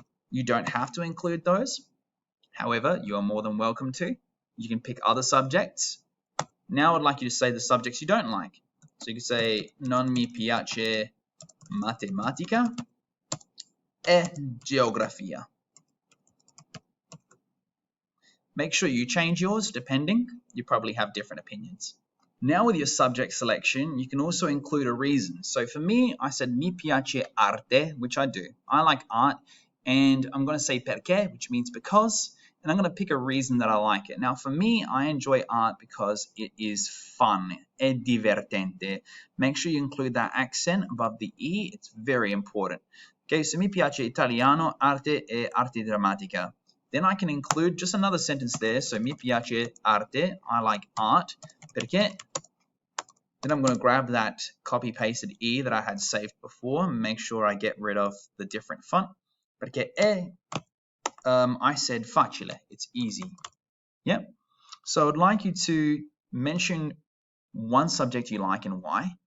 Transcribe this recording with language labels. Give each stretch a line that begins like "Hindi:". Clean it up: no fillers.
English: You don't have to include those. However, you are more than welcome to. You can pick other subjects. Now I'd like you to say the subjects you don't like. So you can say
Italian: non mi piace matematica e geografia.
English: Make sure you change yours depending. You probably have different opinions. Now with your subject selection, you can also include a reason. So for me, I said
Italian: mi piace arte,
English: which I do. I like art, and I'm going to say
Italian: perché,
English: which means because, and I'm going to pick a reason that I like it. Now for me, I enjoy art because it is fun,
Italian: è divertente.
English: Make sure you include that accent above the E. It's very important. Okay, so
Italian: mi piace italiano, arte e arte drammatica.
English: Then I can include just another sentence there. So
Italian: mi piace arte,
English: I like art,
Italian: perché.
English: Then I'm going to grab that copy-pasted E that I had saved before and make sure I get rid of the different font.
Italian: Perché
English: I said
Italian: facile,
English: it's easy. Yep. So I'd like you to mention one subject you like and why.